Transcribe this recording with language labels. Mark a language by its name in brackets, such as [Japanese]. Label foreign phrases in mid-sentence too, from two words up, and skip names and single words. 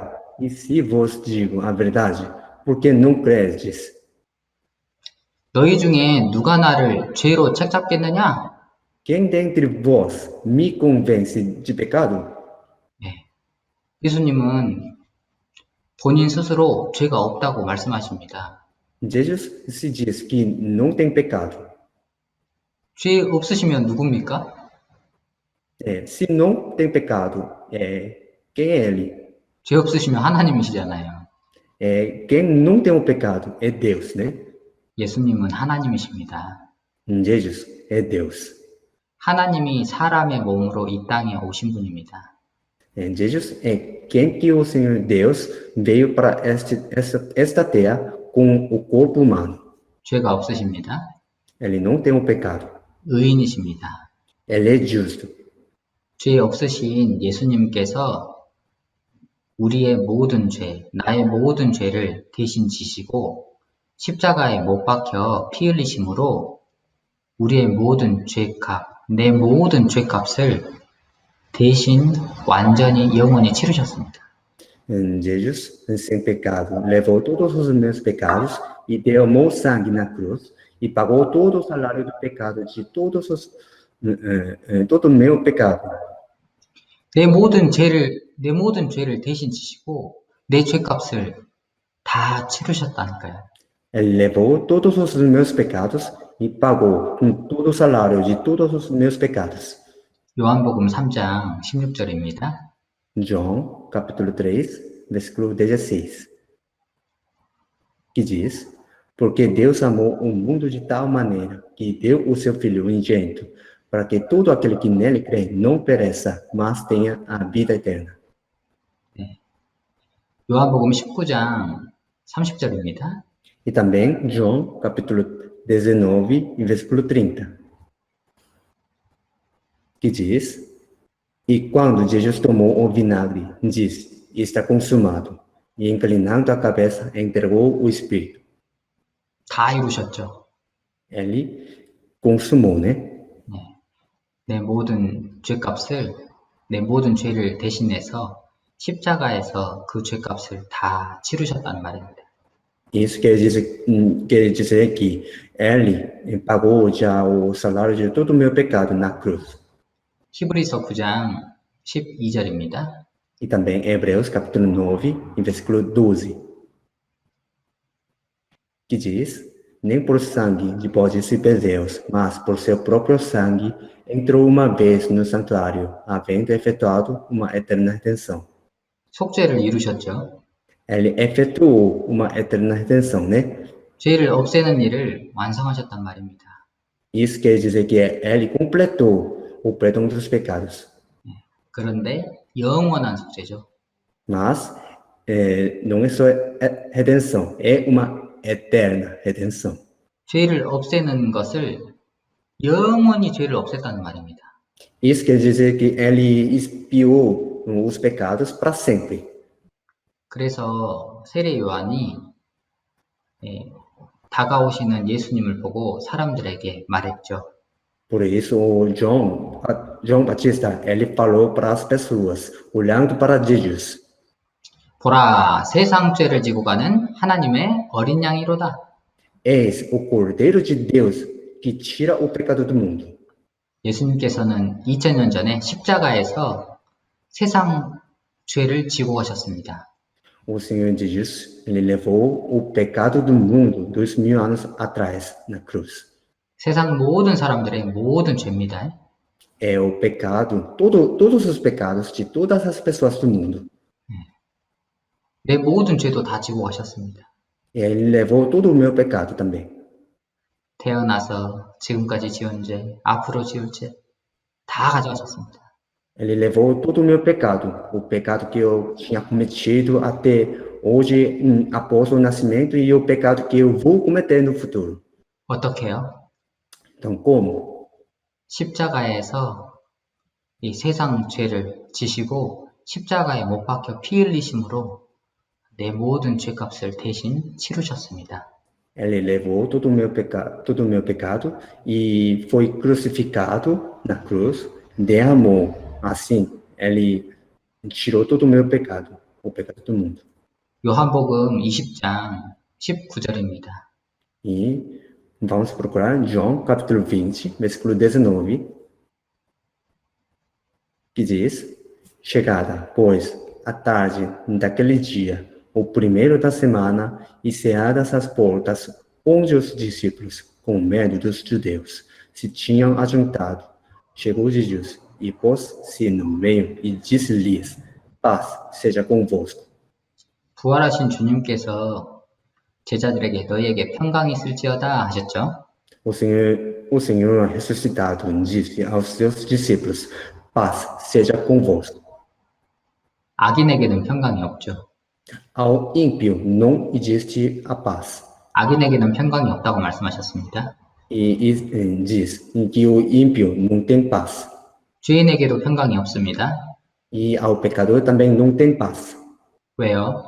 [Portuguese] E se vos digo a verdade, por que não credes? [Korean] 너희 중에 누가 나를 죄로 책잡겠느냐? [Portuguese] Quem dentre vós me convence de pecado? [Korean] 네. 예수님은 본인 스스로 죄가 없다고 말씀하십니다. [Portuguese] Jesus se diz que não tem pecado. [Korean] 죄 없으시면 누굽니까? [Portuguese] Se não tem pecado, quem é ele? [Korean] 죄 없으시면 하나님이시잖아요. [Portuguese] Quem não tem o pecado é Deus, né? [Korean] 예수님은 하나님이십니다. [Portuguese] Jesus é Deus. [Korean] 하나님이 사람의 몸으로 이 땅에 오신 분입니다. [Portuguese] Jesus é quem que o Senhor Deus veio para esta terra com o corpo humano. [Korean] 죄가 없으십니다. [Portuguese] Ele não tem o pecado. [Korean] 의인이십니다. [Portuguese] Ele é justo. [Korean] 죄 없으신 예수님께서 우리의 모든 죄, 나의 모든 죄를 대신 지시고 십자가에 못 박혀 피 흘리심으로 우리의 모든 죄값, 내 모든 죄값을 대신 완전히 영원히 치르셨습니다. [Portuguese] Jesus, sem pecado, levou todos os meus pecados e derramou sangue na cruz e pagou todo o salário do pecado de todo o meu pecado. [Korean] 내 모든 죄를 대신 지시고 내 죄값을 다 치르셨다니까요. [Portuguese] Ele levou todos os meus pecados e pagou com todo o salário de todos os meus pecados. [Korean] 요한복음 3장 16절입니다. [Portuguese] João, capítulo 3, versículo 16, que diz: Porque Deus amou o mundo de tal maneira que deu o seu Filho unigênito, para que todo aquele que nele crê não pereça, mas tenha a vida eterna. [Korean] 요한복음 19장 30절입니다. [Portuguese] E também João, capítulo 19, versículo 30, que diz: E quando Jesus tomou o vinagre, disse: Está consumado. E inclinando a cabeça, entregou o Espírito. [Korean] 다 이루셨죠. [Portuguese] Ele consumou, né? [Korean] 내 모든 죄값을, 내 모든 죄를 대신해서 십자가에서 그 죄값을 다 치르셨다는 말입니다. [Portuguese] Isso quer dizer que ele pagou já o salário de todo o meu pecado na cruz. [Korean] 히브리서 9장 12절입니다. [Portuguese] E também Hebreus, capítulo 9, versículo 12, que diz: Nem por sangue de bodes e bezerros, mas por seu próprio sangue, entrou uma vez no santuário, havendo efetuado uma eterna redenção. [Korean] 속죄를 이루셨죠. [Portuguese] Ele efetuou uma eterna redenção, né? [Korean] 죄를 없애는 일을 완성하셨단 말입니다. [Portuguese] Isso quer dizer que ele completou o perdão dos pecados. [Korean] 그런데 영원한 속죄죠. [Portuguese] Mas não é só redenção, é uma eterna redenção. [Korean] 죄를 없애는 것을 영원히 죄를 없앴다는 말입니다. [Portuguese] Isso quer dizer que ele expiou os pecados para sempre. [Korean] 그래서 세례 요한이 다가오시는 예수님을 보고 사람들에게 말했죠. [Portuguese] Por isso, João Batista, ele falou para as pessoas, olhando para Jesus: [Korean] 보라, 세상 죄를 지고 가는 하나님의 어린 양이로다. [Portuguese] Eis o Cordeiro de Deus que tira o pecado do mundo. [Korean] 예수님께서는 2000년 전에 십자가에서 세상 죄를 지고 가셨습니다. [Portuguese] O Senhor Jesus, ele levou o pecado do mundo 2000 anos atrás na cruz. [Korean] 세상 모든 사람들의 모든 죄입니다. [Portuguese] É o pecado, todos os pecados de todas as pessoas do mundo. [Korean] 내 모든 죄도 다 지고 가셨습니다. [Portuguese] E ele levou todo o meu pecado também. [Korean] 태어나서 지금까지 지은 죄, 앞으로 지을 죄 다 가져가셨습니다. [Portuguese] Ele levou todo o meu pecado, o pecado que eu tinha cometido até hoje, após o nascimento, e o pecado que eu vou cometer no futuro. [Korean] 어떻게요? [Portuguese] Então, como? [Korean] 십자가에서 이 세상 죄를 지시고 십자가에 못 박혀 피 흘리심으로 내 모든 죄값을 대신 치르셨습니다. [Portuguese] Ele levou todo o meu pecado e foi crucificado na cruz, derramou. Assim, ele tirou todo o meu pecado, o pecado do mundo. [Korean] 요한복음 20장 19절입니다. [Portuguese] E vamos procurar João, capítulo 20, versículo 19, que diz: Chegada, pois, a tarde daquele dia, o primeiro da semana, e ceadas as portas, onde os discípulos, com medo dos judeus, se tinham ajuntado, chegou Jesus e pôs-se no meio e disse-lhes: Paz seja convosco. [Korean] 부활하신 주님께서 제자들에게 너희에게 평강이 있을지어다 하셨죠? [Portuguese] O Senhor ressuscitado disse aos seus discípulos: Paz seja convosco. [Korean] 악인에게는 평강이 없죠. [Portuguese] Ao ímpio não existe a paz. [Korean] 악인에게는 평강이 없다고 말씀하셨습니다. [Portuguese] E diz que o ímpio não tem paz. [Korean] 죄인에게도 평강이 없습니다. [Portuguese] E ao pecador também não tem paz. [Korean] 왜요?